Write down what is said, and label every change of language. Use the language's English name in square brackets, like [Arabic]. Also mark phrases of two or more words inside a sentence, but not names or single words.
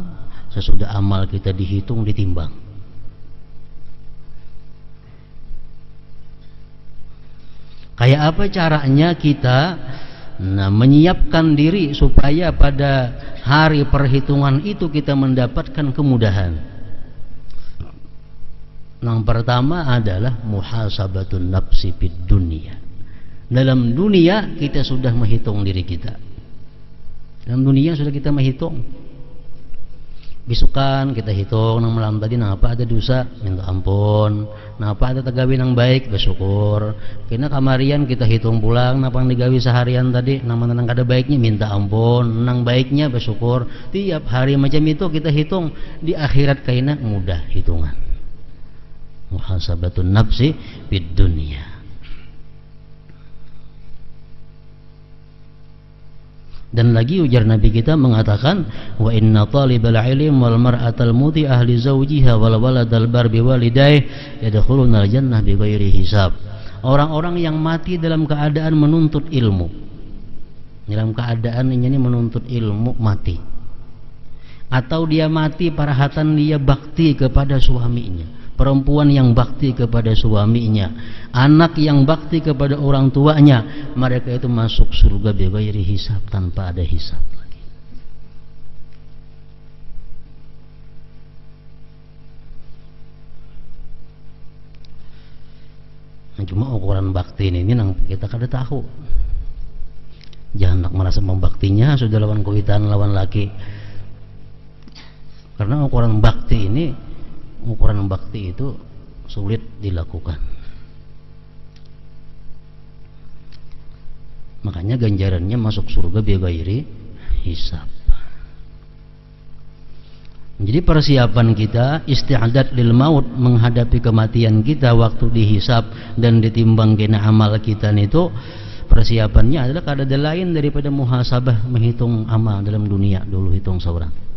[Indonesian] Sesudah amal kita dihitung, ditimbang. Kayak apa caranya kita menyiapkan diri supaya pada hari perhitungan itu kita mendapatkan kemudahan. Yang pertama adalah [Arabic] محاسبة النفس في الدنيا. [Indonesian] Dalam dunia kita sudah menghitung diri kita. Dalam dunia sudah kita menghitung. [Banjar] Bisukan kita hitung nang malam tadi nang apa ada dosa, minta ampun. Nang apa ada tagawi nang baik, bersyukur. Kena kamarian kita hitung pulang nang pang digawi seharian tadi, nang mana nang kada baiknya minta ampun, nang baiknya bersyukur. Tiap hari macam itu kita hitung. Di akhirat kaina mudah hitungan. [Arabic] محاسبة النفس في الدنيا. [Indonesian] Dan lagi ujar Nabi kita mengatakan, [Arabic] وإن طالب العلم والمرأة المطيعة لأهل زوجها والولد البار بوالديه يدخلون الجنة بغير حساب. [Indonesian] Orang-orang yang mati dalam keadaan menuntut ilmu, dalam keadaan ini menuntut ilmu mati, atau dia mati parahatan dia bakti kepada suaminya, perempuan yang bakti kepada suaminya, anak yang bakti kepada orang tuanya, mereka itu masuk surga [Arabic] بغير حساب, [Indonesian] tanpa ada hisab lagi. [Banjar] Cuma ukuran bakti ini nang kita kada tahu. Jangan nak merasa membaktinya sudah lawan kuitan lawan laki. [Indonesian] Karena ukuran bakti itu sulit dilakukan. Makanya ganjarannya masuk surga [Arabic] بغير حساب. [Banjar] Jadi persiapan kita, [Arabic] استعداد للموت, [Banjar] menghadapi kematian kita waktu dihisab dan ditimbang kena amal kita itu, persiapannya adalah kada lain daripada muhasabah, menghitung amal dalam dunia dulu, hitung seorang.